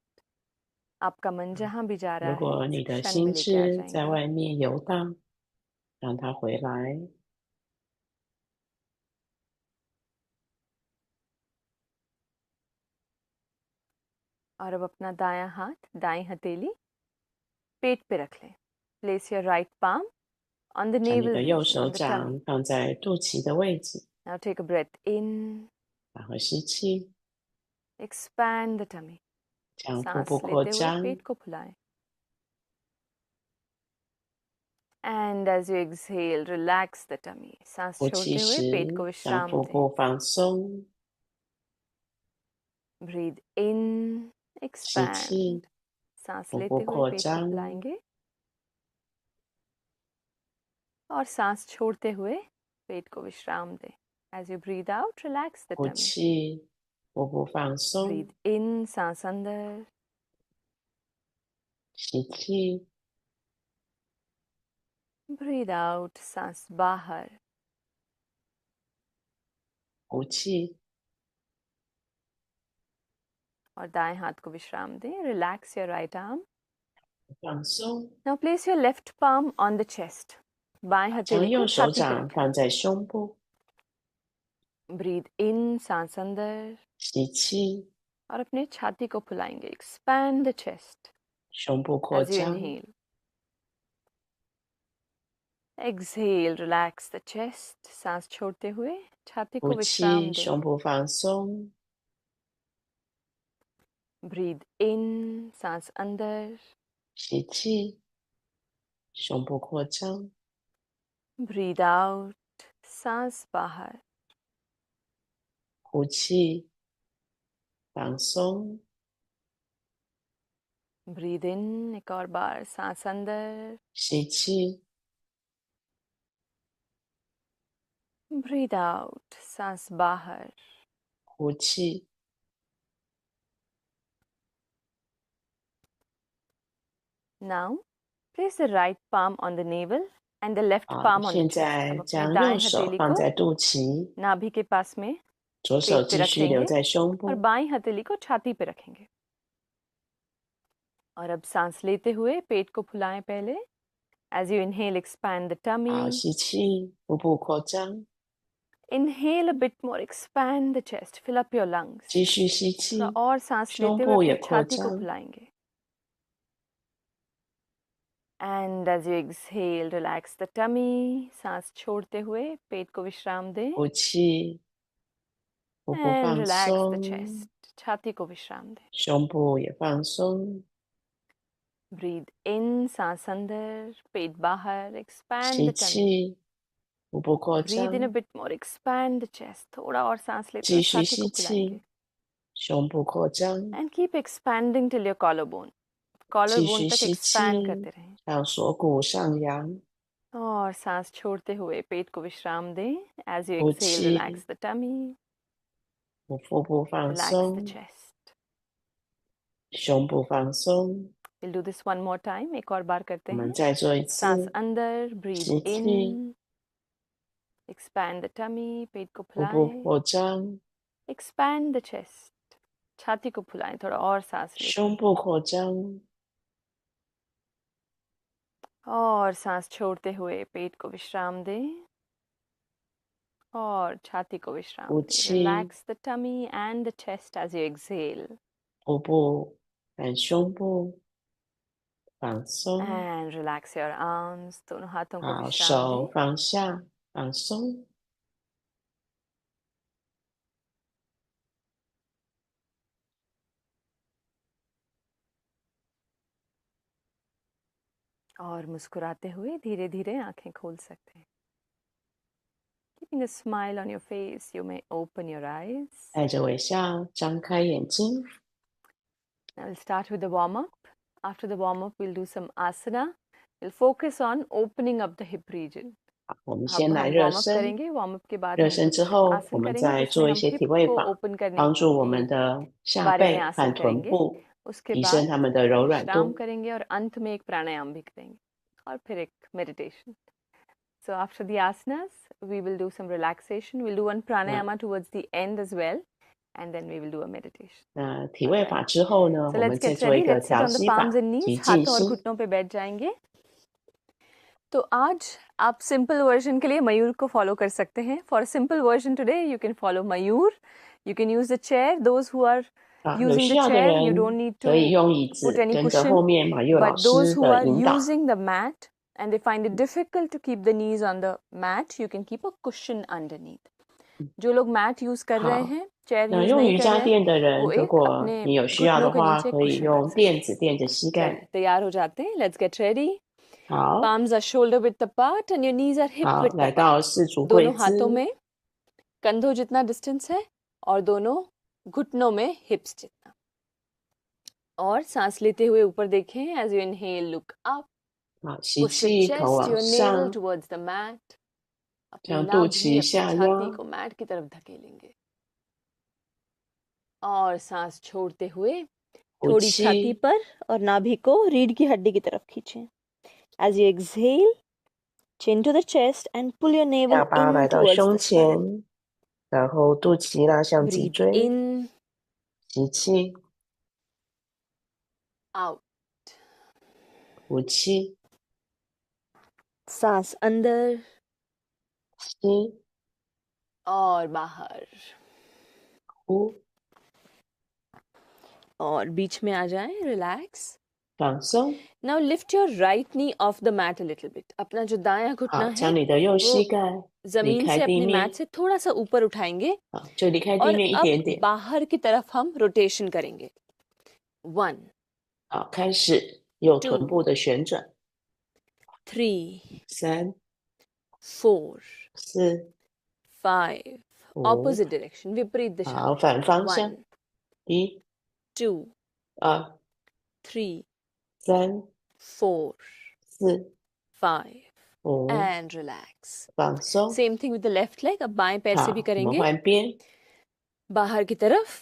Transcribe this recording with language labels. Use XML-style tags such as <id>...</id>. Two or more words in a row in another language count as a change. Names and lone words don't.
<hi>आपका मन जहाँ भी जा</hi> <zh>如</zh> <hi>रहा है,</hi> <zh>果你</zh> <hi>इस</hi> <zh>的</zh> <hi>क्षण</hi> <zh>心</zh> <hi>में लेके आ</hi> <zh>智在</zh> <hi>जाएंगे.</hi> <zh>外面游荡，让它回来。</zh> <hi>और अब अपना दायां हाथ, दाईं हथेली पेट पे रख लें.</hi> <en>Place your right palm on the</en> <zh>将你</zh> <en>navel</en> <zh>的右</zh> <en>region,</en> <zh>手</zh> <en>on the tummy.</en> <zh>掌放在肚脐的位置，</zh> <en>Now take a breath in,</en> <zh>然后吸气，</zh> <en>expand the tummy.</en> <zh>将腹</zh> <hi>सांस</hi> <zh>部扩</zh> <hi>लेते हुए</hi> <zh>张。</zh> <hi>पेट को फुलाएं.</hi> <en>And as you exhale, relax the tummy.</en> <hi>सांस</hi> <zh>呼气</zh> <hi>छोड़ते हुए पेट को</hi> <zh>时，将</zh> <hi>विश्राम</hi> <zh>腹</zh> <hi>दें.</hi> <zh>部放松，</zh> <en>Breathe in expand.</en> <zh>气，</zh> <hi>सांस</hi> <zh>腹部</zh> <hi>लेते हुए</hi> <zh>扩</zh> <hi>पेट को</hi> <zh>张，</zh> <hi>फुलाएंगे और सांस छोड़ते हुए पेट को विश्राम दें.</hi> <en>As you breathe out, relax the</en> <zh>呼</zh> <en>tummy.</en> <zh>气，腹部放松，</zh> <en>Breathe in,</en> <hi>सांस अंदर.</hi> <zh>吸气，</zh> <en>Breathe out,</en> <hi>सांस बाहर.</hi> <zh>呼气，</zh> <hi>और दाएं हाथ को विश्राम दें.</hi> <en>Relax your right arm.</en> <zh>放松，</zh> <en>Now place your left palm on the chest.</en> <hi>बाएं</hi> <zh>将</zh> <hi>हथेली को</hi> <zh>右手</zh> <hi>छाती पर</hi> <zh>掌</zh> <hi>रखें.</hi> <zh>放在胸部，</zh> <en>Breathe in,</en> <hi>सांस अंदर.</hi> <zh>吸气，</zh> <hi>और अपने छाती को फुलाएंगे.</hi> <en>Expand the chest</en> <zh>胸部扩</zh> <en>as you</en> <zh>张，</zh> <en>inhale. Exhale, relax the chest.</en> <hi>सांस छोड़ते हुए छाती को</hi> <zh>呼</zh> <hi>विश्राम</hi> <zh>气，</zh> <hi>दें.</hi> <zh>胸部放松，</zh> <en>Breathe in,</en> <hi>सांस अंदर.</hi> <zh>吸气，胸部扩张，</zh> <en>Breathe out,</en> <hi>सांस बाहर.</hi> <zh>呼气，放松，</zh> <en>Breathe in,</en> <hi>एक और बार सांस अंदर.</hi> <zh>吸气，</zh> <en>Breathe out,</en> <hi>सांस बाहर.</hi> <zh>呼气，</zh> <en>Now, place the right palm on the navel and the left</en> <zh>好，</zh> <en>palm on the</en> <zh>现</zh> <en>chest.</en> <zh>在</zh> <hi>अब अपने</hi> <zh>将</zh> <hi>दाएं</hi> <zh>右手</zh> <hi>हथेली</hi> <zh>放</zh> <hi>को</hi> <zh>在肚脐，</zh> <hi>नाभि के पास में</hi> <zh>左手</zh> <hi>पेट पे</hi> <zh>继续留</zh> <hi>रखेंगे</hi> <zh>在胸</zh> <hi>और</hi> <zh>部，</zh> <hi>बाईं हथेली को छाती पे रखेंगे. और अब सांस लेते हुए पेट को फुलाएं पहले.</hi> <en>As you inhale, expand the</en> <zh>好，</zh> <en>tummy.</en> <zh>吸气，腹部扩张，</zh> <en>Inhale a bit more, expand the chest, fill up your lungs.</en> <zh>继续吸</zh> <hi>थोड़ा</hi> <zh>气，</zh> <hi>और सांस</hi> <zh>胸</zh> <hi>लेते</hi> <zh>部</zh> <hi>हुए</hi> <zh>也</zh> <hi>अपनी</hi> <zh>扩</zh> <hi>छाती को</hi> <zh>张，</zh> <hi>फुलाएंगे.</hi> <en>And as you exhale, relax the tummy.</en> <hi>सांस छोड़ते हुए पेट को विश्राम दें.</hi> <zh>呼气，腹部</zh> <en>And</en> <zh>放</zh> <en>relax the</en> <zh>松，</zh> <en>chest.</en> <hi>छाती को विश्राम दें.</hi> <zh>胸部也放松，</zh> <en>Breathe in,</en> <hi>सांस अंदर, पेट बाहर. Expand</hi> <zh>吸</zh> <en>the tummy.</en> <zh>气，腹部扩</zh> <en>Breathe in a</en> <zh>张，</zh> <en>bit more, expand the chest.</en> <hi>थोड़ा और सांस लेते</hi> <zh>继</zh> <hi>हुए</hi> <zh>续</zh> <hi>छाती को</hi> <zh>吸</zh> <hi>फुलाएंगे.</hi> <zh>气，胸部扩张，</zh> <en>And keep expanding till your collarbone.</en> <zh>继</zh> <hi>Collarbone</hi> <zh>续</zh> <hi>तक</hi> <zh>吸</zh> <hi>expand</hi> <zh>气，</zh> <hi>करते रहें.</hi> <zh>让锁骨上扬，</zh> <hi>और सांस छोड़ते हुए पेट को विश्राम दें.</hi> <en>As you</en> <zh>呼</zh> <en>exhale,</en> <zh>气，</zh> <en>relax the tummy,</en> <zh>腹部放</zh> <en>relax the</en> <zh>松，</zh> <en>chest.</en> <zh>胸部放松。</zh> <en>We'll do this one more time.</en> <hi>एक और बार</hi> <zh>我</zh> <hi>करते</hi> <zh>们</zh> <hi>हैं.</hi> <zh>再做一</zh> <hi>सांस</hi> <zh>次，</zh> <hi>अंदर, breathe</hi> <zh>吸气，</zh> <en>in, expand the tummy,</en> <hi>पेट को</hi> <zh>腹部</zh> <hi>फुलाएं.</hi> <zh>扩张，</zh> <en>Expand the chest.</en> <hi>छाती को फुलाएं. थोड़ा और सांस लेते</hi> <zh>胸</zh> <hi>हैं.</hi> <zh>部扩张，</zh> <hi>और सांस छोड़ते हुए पेट को विश्राम दें. और छाती को विश्राम</hi> <zh>呼</zh> <hi>दें.</hi> <zh>气，</zh> <en>Relax the tummy and the chest as you exhale.</en> <zh>腹部和胸部放松，</zh> <en>And relax your arms.</en> <hi>दोनों हाथों को</hi> <zh>好，</zh> <hi>विश्राम</hi> <zh>手</zh> <hi>दें.</hi> <zh>放下，放松。</zh> <hi>और मुस्कुराते हुए धीरे धीरे आंखें खोल सकते हैं.</hi> <en>Keeping a smile on your face, you may open your eyes.</en> <zh>带着微笑张开眼睛。</zh> <en>Now we'll start with the warm up. After the warm up, we'll do some asana. We'll focus on opening up the hip region.</en> <zh>好，我们</zh> <hi>अब</hi> <zh>先来</zh> <hi>हम</hi> <zh>热</zh> <en>warm up</en> <zh>身，</zh> <hi>करेंगे.</hi> <en>warm up</en> <hi>के बाद</hi> <zh>热</zh> <hi>हम</hi> <zh>身之</zh> <hi>कुछ</hi> <zh>后，我</zh> <hi>आसन</hi> <zh>们</zh> <hi>करेंगे</hi> <zh>再</zh> <hi>जिसमें</hi> <zh>做一</zh> <hi>हम</hi> <zh>些</zh> <hi>हिप</hi> <zh>体位</zh> <hi>को</hi> <zh>法，</zh> <hi>ओपन करने</hi> <zh>帮助我</zh> <hi>के</hi> <zh>们的下</zh> <hi>बारे में</hi> <zh>背</zh> <hi>आसन</hi> <zh>和臀</zh> <hi>करेंगे.</hi> <zh>部，</zh> <hi>उसके</hi> <zh>提升</zh> <hi>बाद</hi> <zh>它们的柔软</zh> <hi>विश्राम</hi> <zh>度。</zh> <hi>करेंगे और अंत में एक प्राणायाम भी करेंगे और फिर एक मेडिटेशन.</hi> <en>So after the asanas, we will do some relaxation. We'll do one pranayama towards the end as well, and then we will do a meditation.</en> <zh>那体位法之后呢，</zh> <en>So</en> <zh>我们</zh> <en>let's</en> <zh>再</zh> <en>get</en> <zh>做一</zh> <en>ready.</en> <zh>个</zh> <en>Let's sit</en> <zh>调</zh> <en>on the</en> <zh>息法</zh> <en>palms and</en> <zh>及</zh> <en>knees.</en> <zh>静</zh> <hi>हाथों और</hi> <zh>心。</zh> <hi>घुटनों पे बैठ जाएंगे. तो आज आप</hi> <en>simple version</en> <hi>के लिए मयूर को फॉलो कर सकते हैं.</hi> <en>For a simple version today, you can follow Mayur. You can use the chair. Those who are</en> <zh>啊，有</zh> <en>using</en> <zh>需</zh> <en>the</en> <zh>要的</zh> <en>chair, you</en> <zh>人</zh> <en>don't need</en> <zh>可以</zh> <en>to</en> <zh>用椅</zh> <en>put</en> <zh>子</zh> <en>any</en> <zh>跟着</zh> <en>cushion.</en> <zh>后面马佑老</zh> <en>But those</en> <zh>师</zh> <en>who</en> <zh>的</zh> <en>are</en> <zh>引导。</zh> <en>using the mat and they find it difficult to keep the knees on the mat, you can keep a cushion underneath.</en> <hi>जो लोग</hi> <en>mat use</en> <hi>कर रहे</hi> <zh>好，</zh> <hi>हैं, चेयर</hi> <zh>那</zh> <hi>यूज</hi> <zh>用</zh> <hi>नहीं</hi> <zh>瑜</zh> <hi>कर</hi> <zh>伽</zh> <hi>रहे हैं,</hi> <zh>垫的</zh> <hi>वो</hi> <zh>人，如</zh> <hi>एक</hi> <zh>果</zh> <hi>अपने</hi> <zh>你有需要</zh> <hi>घुटनों</hi> <zh>的</zh> <hi>के</hi> <zh>话，</zh> <hi>नीचे</hi> <zh>可以</zh> <hi>कुशन रख</hi> <zh>用</zh> <hi>सकते</hi> <zh>垫子垫着膝</zh> <hi>हैं.</hi> <zh>盖。</zh> <hi>चलिए तैयार हो जाते हैं.</hi> <en>Let's get ready.</en> <zh>好，</zh> <en>Palms are shoulder width apart and your knees are hip</en> <zh>好，</zh> <en>width</en> <zh>来</zh> <en>apart.</en> <zh>到四足跪</zh> <hi>दोनों हाथों</hi> <zh>姿，</zh> <hi>में कंधों जितना डिस्टेंस है और दोनों घुटनों में हिप्स जितना. और सांस लेते हुए ऊपर देखें.</hi> <en>As you inhale look up.</en> <zh>好，吸</zh> <en>Push your</en> <zh>气，头</zh> <en>chest,</en> <zh>往</zh> <en>your navel</en> <zh>上，</zh> <en>towards the mat.</en> <hi>अपनी</hi> <zh>将肚</zh> <hi>नाभि</hi> <zh>脐</zh> <hi>अपनी</hi> <zh>下</zh> <hi>छाती</hi> <zh>压，</zh> <hi>को मैट की तरफ धकेलेंगे. और सांस छोड़ते हुए</hi> <zh>呼</zh> <hi>थोड़ी छाती</hi> <zh>气，</zh> <hi>पर और नाभि को रीढ़ की हड्डी की तरफ खींचें.</hi> <en>As you exhale, chin to the chest and pull your navel</en> <zh>下巴</zh> <en>in</en> <zh>来到</zh> <en>towards</en> <zh>胸</zh> <en>the spine.</en> <zh>前，然后肚脐拉向脊</zh> <en>Breathe</en> <zh>椎，</zh> <en>in,</en> <zh>吸气，</zh> <en>out.</en> <zh>呼气，</zh> <hi>सांस अंदर</hi> <zh>吸，</zh> <hi>और बाहर.</hi> <zh>呼，</zh> <hi>और बीच में आ जाएं. Relax.</hi> <zh>放松。</zh> <en>Now lift your right knee off the mat a little bit.</en> <hi>अपना जो दायां घुटना</hi> <zh>好，</zh> <hi>है</hi> <zh>将你的右膝</zh> <hi>वो</hi> <zh>盖离</zh> <hi>जमीन</hi> <zh>开</zh> <hi>से</hi> <zh>地</zh> <hi>अपने</hi> <zh>面</zh> <hi>मैट，से थोड़ा सा ऊपर उठाएंगे</hi> <zh>好，就离开地</zh> <hi>और</hi> <zh>面一</zh> <hi>अब</hi> <zh>点点。</zh> <hi>बाहर की तरफ हम रोटेशन करेंगे.</hi> <en>1,</en> <zh>好，开始右</zh> <en>Two</en> <zh>臀部的旋转，</zh> <en>3,</en> <zh>3、</zh> <en>4,</en> <zh>4、</zh> <en>5.</en> <zh>5。</zh> <en>Opposite direction,</en> <hi>विपरीत दिशा.</hi> <zh>好，反方向，</zh> <en>1,</en> <zh>1、</zh> <en>2,</en> <zh>2、</zh> <en>3,</en> <zh>3、</zh> <en>4,</en> <zh>4、</zh> <en>5.</en> <zh>5，</zh> <en>And relax.</en> <zh>放松。</zh> <en>Same thing with the left leg.</en> <hi>अब बाएं पैर</hi> <zh>好，</zh> <hi>से भी</hi> <zh>我们</zh> <hi>करेंगे.</hi> <zh>换边。</zh> <hi>बाहर की तरफ.</hi>